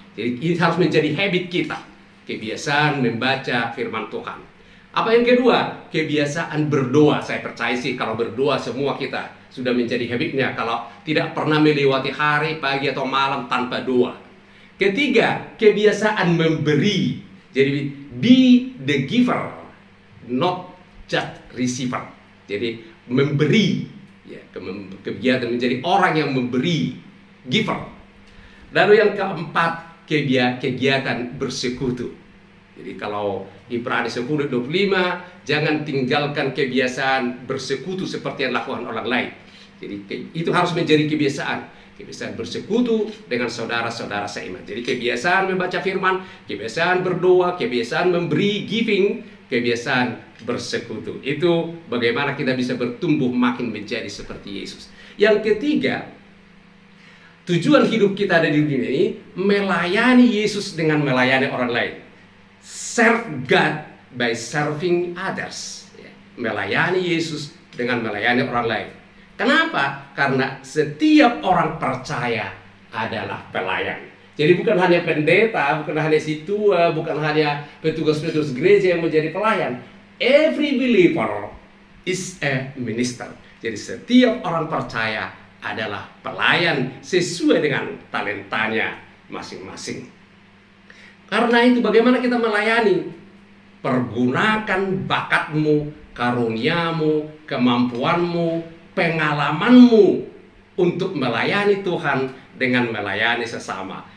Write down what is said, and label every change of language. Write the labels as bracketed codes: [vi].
[id] Jadi ini harus menjadi habit kita. Kebiasaan membaca firman Tuhan. Apa yang kedua? Kebiasaan berdoa. Saya percaya sih kalau berdoa semua kita sudah menjadi habitnya. Kalau tidak pernah melewati hari, pagi atau malam tanpa doa. Ketiga, kebiasaan memberi. Jadi [en] be the giver, not just receiver. [id] Jadi memberi, ya, kegiatan menjadi orang yang memberi, giver. Lalu yang keempat, kegiatan bersekutu. Jadi kalau Ibrani 10:25, jangan tinggalkan kebiasaan bersekutu seperti yang dilakukan orang lain. Jadi itu harus menjadi kebiasaan. Kebiasaan bersekutu dengan saudara-saudara seiman. Jadi kebiasaan membaca firman, kebiasaan berdoa, kebiasaan memberi, giving, kebiasaan bersekutu. Itu bagaimana kita bisa bertumbuh makin menjadi seperti Yesus. Yang ketiga, Tujuan hidup kita ada di dunia ini melayani Yesus dengan melayani orang lain. [en] Serve God by serving others. [id] Melayani Yesus dengan melayani orang lain. Kenapa? Karena setiap orang percaya adalah pelayan. Jadi bukan hanya pendeta, bukan hanya si tua, bukan hanya petugas-petugas gereja yang menjadi pelayan. [en] Every believer is a minister. [id] Jadi setiap orang percaya adalah pelayan sesuai dengan talentanya masing-masing. Karena itu bagaimana kita melayani? Pergunakan bakatmu, karuniamu, kemampuanmu, pengalamanmu untuk melayani Tuhan dengan melayani sesama.